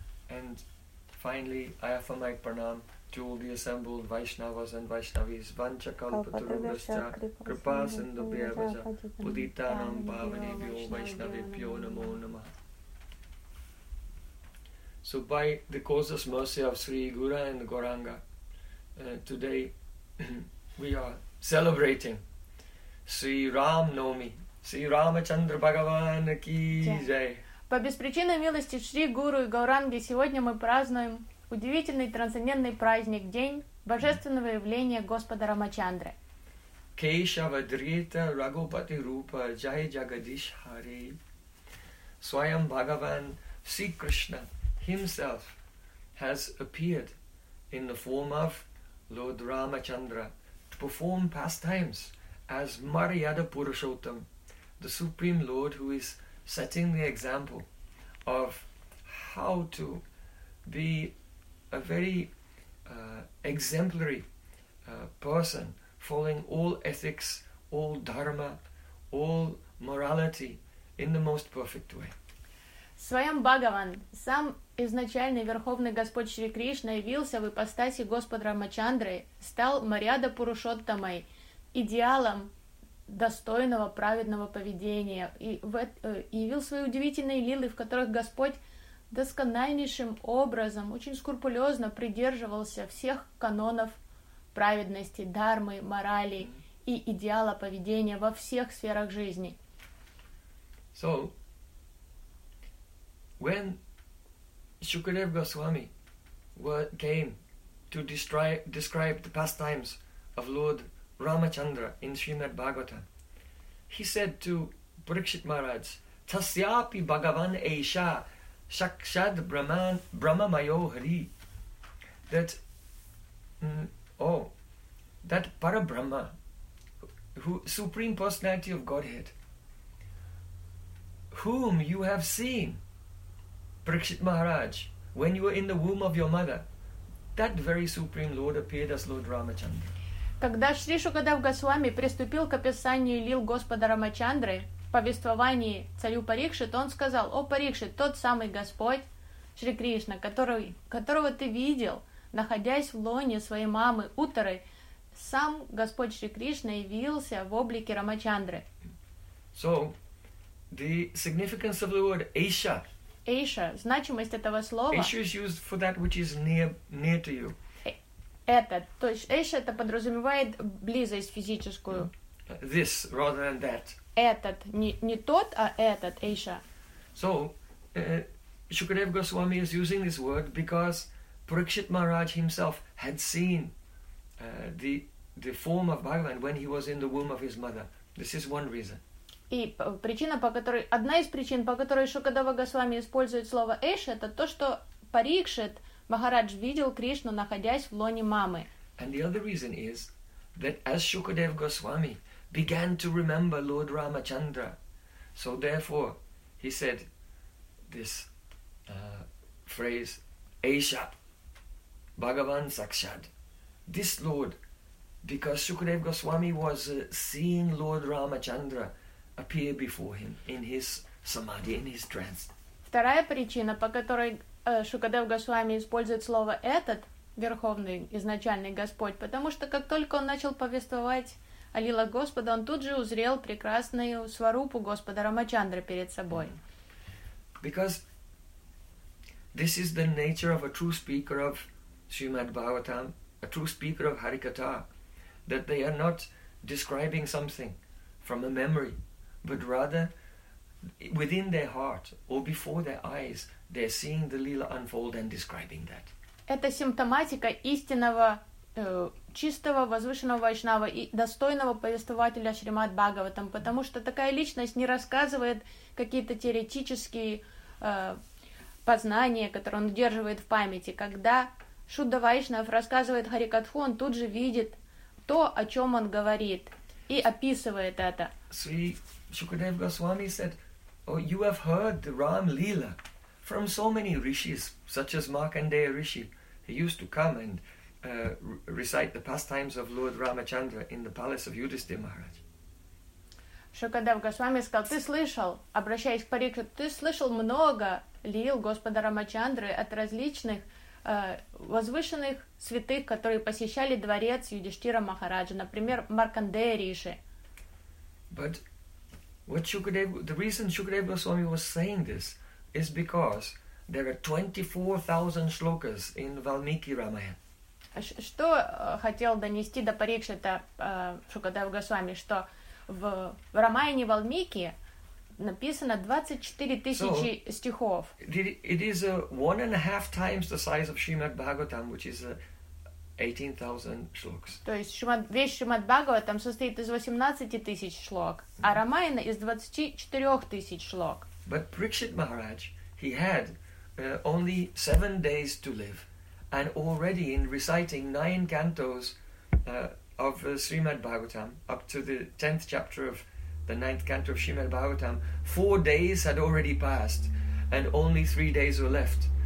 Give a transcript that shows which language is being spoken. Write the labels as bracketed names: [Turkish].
[English] And finally, I offer my pranam to all the assembled Vaishnavas and Vaishnavis, [Sanskrit] Vanchakalpaturubhascha, Kripasindubhyabhascha, Puditanam Bhavanebhyo Vaishnavibhyo Namo Namah. [English] So by the causeless mercy of Sri Gura and Gauranga, today we are celebrating Sri Ram Navami. [Hindi] Sri Ramachandra Bhagavan ki jai. [Russian] По беспричинной милости Шри Гуру и Гауранги сегодня мы празднуем удивительный трансцендентный праздник, день божественного явления Господа Рамачандры. [Sanskrit] Кешава Дрита Рагупати Рупа Джай Джагадиш Хари. Свайам Бхагаван Си Кришна [English] himself has appeared in the form of Lord Ramachandra to perform pastimes as Maryada Purushottam, the Supreme Lord who is setting the example of how to be a very exemplary person, following all ethics, all dharma, all morality in the most perfect way. [Russian] Своим Бхагаван, сам изначальный Верховный Господь Шри Кришна явился в ипостаси Господа Рамачандры, стал Мариада Пурушоттамой, идеалом достойного праведного поведения, и явил свои удивительные лилы, в которых Господь доскональнейшим образом, очень скрупулезно придерживался всех канонов праведности, дармы, морали и идеала поведения во всех сферах жизни. [English] So, when Shukadev Goswami came to describe the pastimes of Lord Ramachandra in Srimad Bhagavatam, he said to Parikshit Maharaj, [Sanskrit] Tasyapi Bhagavan Esha Shakshad Brahman Brahma Mayo Hari, [English] that that Parabrahma, who Supreme Personality of Godhead, whom you have seen, Parikshit Maharaj, when you were in the womb of your mother, that very Supreme Lord appeared as Lord Ramachandra. [Russian] Когда Шри Шукадев Госвами приступил к описанию лил Господа Рамачандры, повествовании царю Парикшит, он сказал: «О Парикшит, тот самый Господь Шри Кришна, которого ты видел, находясь в лоне своей мамы Утары, сам Господь Шри Кришна явился в облике Рамачандры». [English] So, the significance of the word Aisha. [Russian] Aisha, значимость этого слова. [English] Aisha is used for that which is near to you. [Russian] То есть эйша это подразумевает близость физическую. [English] This rather than that. [Russian] Этот, не тот, а этот эйша. [English] So, Shukadev Goswami is using this word because Parikshit Maharaj himself had seen the form of Bhagavan when he was in the womb of his mother. This is one reason. [Russian] И причина, по которой, одна из причин, по которой Шукадева Госвами использует слово эйша, это то, что Парикшит Махарадж видел Кришну, находясь в лоне мамы. [English] And the other reason is that as Shukadev Goswami began to remember Lord Ramachandra, so therefore he said this phrase, [Sanskrit] Esha Bhagavan Sakshad. [English] This Lord, because Shukadev Goswami was seeing Lord Ramachandra appear before him in his samadhi, in his trance. [Russian] Вторая причина, по которой Шукадев Госвами использует слово «этот», Верховный, изначальный Господь, потому что как только он начал повествовать о лилах Господа, он тут же узрел прекрасную сварупу Господа Рамачандры перед собой. [English] Because this is the nature of a true speaker of Srimad Bhagavatam, a true speaker of Harikatha, that they are not describing something from a memory, but rather within their heart or before their eyes, they're seeing the lila unfold and describing that. [Russian] Это симптоматика истинного, чистого, возвышенного вайшнава и достойного повествователя Шримад Бхагаватам, потому что такая личность не рассказывает какие-то теоретические познание, которое он удерживает в памяти. Когда Шудда Вайшнав рассказывает Харикатху, он тут же видит то, о чем он говорит, и описывает это. [English] Sri Shukadev Goswami said, oh, you have heard the Ram Lila from so many rishis, such as Markandeya Rishi. He used to come and recite the pastimes of Lord Ramachandra in the palace of Yudhisthira Maharaj. [Russian] Шукадев Госвами сказал, ты слышал, обращаясь к Парикшит, ты слышал много лил Господа Рамачандры от различных возвышенных святых, которые посещали дворец Юдиштира Махараджа, например, Маркандея Риши. [English] But what Shukadev, the reason Shukadev Goswami was saying this is because there are 24,000 shlokas in Valmiki Ramayana. [Russian] Что хотел донести до Парикшита Шукадев Госвами, что в Рамаяне Валмики написано 24 тысячи стихов. [English] It is a 1.5 times the size of Shrimad Bhagavatam, which is 18,000 shlokas. [Russian] То есть весь Шримад Бхагаватам состоит из 18 тысяч шлок, а Рамаяна из 24 тысяч шлок. [English] But Parikshit Maharaj, he had only 7 days to live, and already in reciting 9 cantos of Srimad Bhagavatam, up to the 10th chapter of the 9th canto of Srimad Bhagavatam, 4 days had already passed, and only 3 days were left.